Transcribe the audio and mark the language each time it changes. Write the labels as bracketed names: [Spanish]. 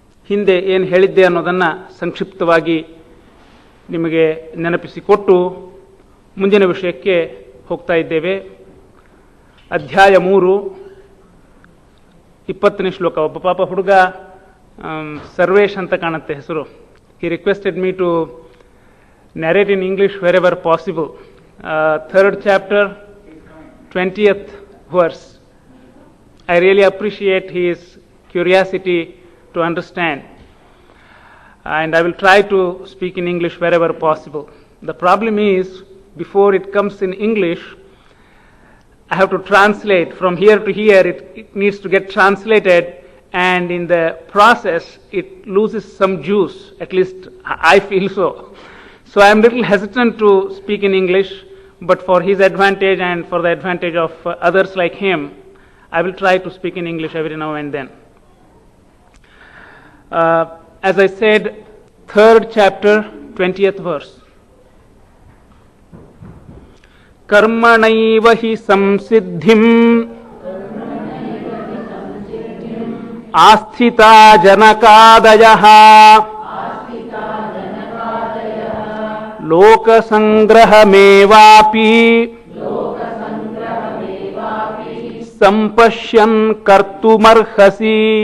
[Kannada] ಹಿಂದೆ ಏನು ಹೇಳಿದ್ದೆ ಅನ್ನೋದನ್ನು ಸಂಕ್ಷಿಪ್ತವಾಗಿ ನಿಮಗೆ ನೆನಪಿಸಿಕೊಟ್ಟು ಮುಂದಿನ ವಿಷಯಕ್ಕೆ ಹೋಗ್ತಾ ಇದ್ದೇವೆ. ಅಧ್ಯಾಯ 3 20ನೇ ಶ್ಲೋಕ. ಒಬ್ಬ ಪಾಪ ಹುಡುಗ ಸರ್ವೇಶ್ ಅಂತ ಕಾಣುತ್ತೆ ಹೆಸರು. [English] He requested me to narrate in English wherever possible. 3rd chapter, 20th verse. I really appreciate his curiosity to understand, and I will try to speak in English wherever possible. The problem is, before it comes in English, I have to translate from here to here. It needs to get translated, and in the process it loses some juice. At least I feel so. So I am a little hesitant to speak in English, but for his advantage and for the advantage of others like him, I will try to speak in English every now and then. As I said, 3rd chapter, 20th verse. [Sanskrit] Karmanaiva hi samsiddhim ಆಸ್ಥಿತಾ ಜನಕಾದಯಃ ಲೋಕಸಂಗ್ರಹಮೇವಾಪಿ ಸಂಪಶ್ಯನ್ ಕರ್ತುಮರ್ಹಸಿ.